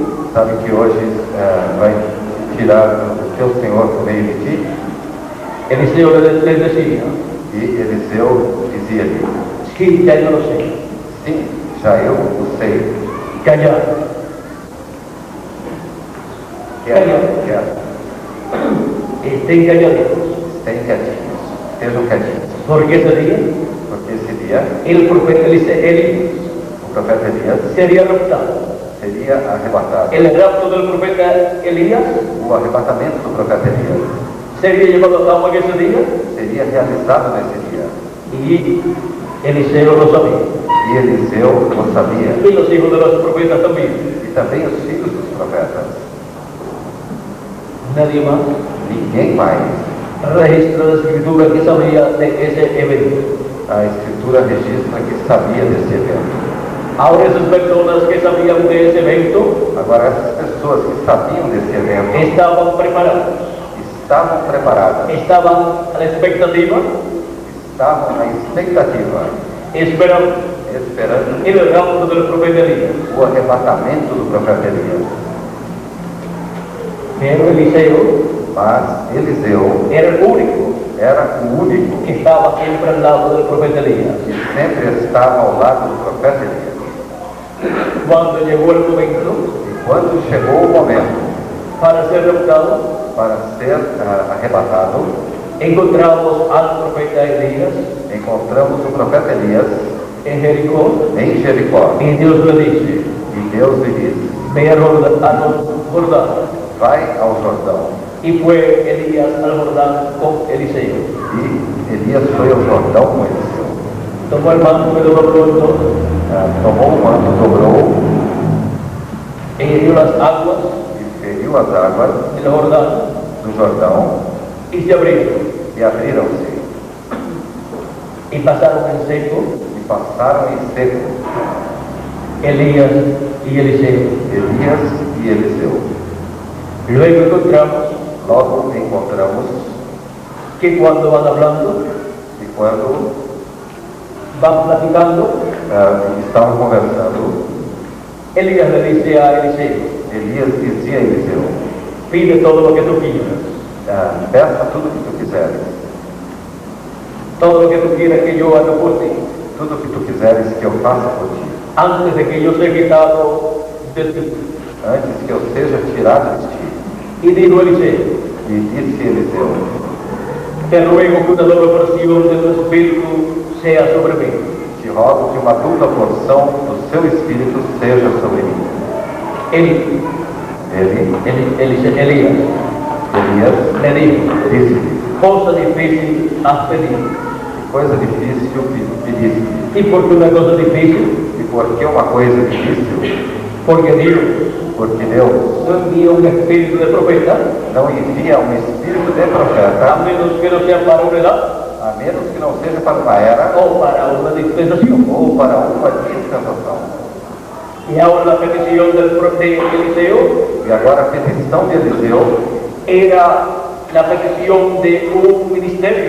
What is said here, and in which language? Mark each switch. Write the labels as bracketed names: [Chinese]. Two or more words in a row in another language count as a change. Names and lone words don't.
[Portuguese] sabe que hoje vai tirar o teu Senhor do meio de ti? [Spanish] Eliseo les decía: [Portuguese] E Eliseu dizia-lhe: [Spanish] sí, ya yo lo sé, [Portuguese] sim, já eu o sei. [Spanish] calla, [Portuguese] Quero. [Spanish] estén calladitos, [Portuguese] Estejam quietinhos. Estejam quietinhos. [Spanish] porque ese día [Portuguese] Porque esse dia, [Spanish] el profeta Elías [Portuguese] o profeta Elias [Spanish] sería raptado. [Portuguese] seria arrebatado. [Spanish] El rapto del profeta Elías [Portuguese] O arrebatamento do profeta Elias [Spanish] sería llevado a cabo en ese día, [Portuguese] seria realizado nesse dia. [Spanish] y Eliseo lo sabía, [Portuguese] E Eliseu o sabia. [Spanish] y los hijos de los profetas también. [Portuguese] E também os filhos dos profetas. [Spanish] Nadie más [Portuguese] Ninguém mais. [Spanish] registra la escritura que sabía de ese evento. [Portuguese] A Escritura registra que sabia desse evento. [Spanish] Ahora esas personas que sabían de ese evento [Portuguese] Agora, essas pessoas que sabiam desse evento [Spanish] estaban preparadas, [Portuguese] estavam preparadas, [Spanish] estaban a la expectativa, [Portuguese] estavam na expectativa, [Spanish] esperando [Portuguese] esperando [Spanish] el rapto del profeta Elías. [Portuguese] o arrebatamento do profeta Elias. [Spanish] Pero Eliseo [Portuguese] Mas Eliseu [Spanish] era el único [Portuguese] era o único [Spanish] que estaba siempre al lado del profeta Elías. [Portuguese] que sempre estava ao lado do profeta Elias. [Spanish] Cuando llegó el momento [Portuguese] E quando chegou o momento [Spanish] para ser raptado, [Portuguese] para ser arrebatado, [Spanish] encontramos al profeta Elías [Portuguese] encontramos o profeta Elias [Spanish] en Jericó, [Portuguese] em Jericó. [Spanish] y Dios le dice: [Portuguese] E Deus lhe disse: [Spanish] ve al Jordán. [Portuguese] vai ao Jordão. [Spanish] Y fue Elías al Jordán con Eliseo. [Portuguese] E Elias foi ao Jordão com Eliseu. [Spanish] Tomó el manto que lo dobló en dos, [Portuguese] Tomou o manto, dobrou [Spanish] e hirió las aguas [Portuguese] e feriu as águas [Spanish] del Jordán [Portuguese] do Jordão [Spanish] y se abrieron [Portuguese] e abriram-se [Spanish] y pasaron en seco [Portuguese] e passaram em seco [Spanish] Elías y Eliseo. [Portuguese] Elias e Eliseu. [Spanish] Luego encontramos [Portuguese] Logo encontramos [Spanish] que cuando van hablando, [Portuguese] que quando [Spanish] van platicando, [Portuguese] estavam conversando, [Spanish] Elías le dice a Eliseo: [Portuguese] Elias dizia a Eliseu: [Spanish] pide todo lo que tú quieras, [Portuguese] peça tudo o que tu quiseres, [Spanish] todo lo que tú quieras que yo haga por ti, [Portuguese] tudo o que tu quiseres que eu faça por ti, [Spanish] antes de que yo sea quitado de ti. [Portuguese] antes que eu seja tirado de ti. [Spanish] Y dijo Eliseo: [Portuguese] E disse Eliseu: [Spanish] te ruego que una doble porción de tu espíritu sea sobre mí. [Portuguese] te rogo que uma dupla porção do seu Espírito seja sobre mim. [Spanish] Elías [Portuguese] Elias [Spanish] le dijo: [Portuguese] disse-lhe: [Spanish] cosa difícil has pedido. [Portuguese] que coisa difícil pediste. [Spanish] ¿Y por qué una cosa difícil? [Portuguese] E por que uma coisa difícil? [Spanish] Porque Dios [Portuguese] Porque Deus [Spanish] no envía un espíritu de profeta, [Portuguese] não envia um espírito de a profeta, [Spanish] menos que no sea para una edad [Portuguese] a menos que não seja para uma era [Spanish] o para una dispensación. [Portuguese] ou para uma dispensação. [Spanish] Y ahora la petición de Eliseo [Portuguese] E agora a petição de Eliseu [Spanish] era la petición de un ministerio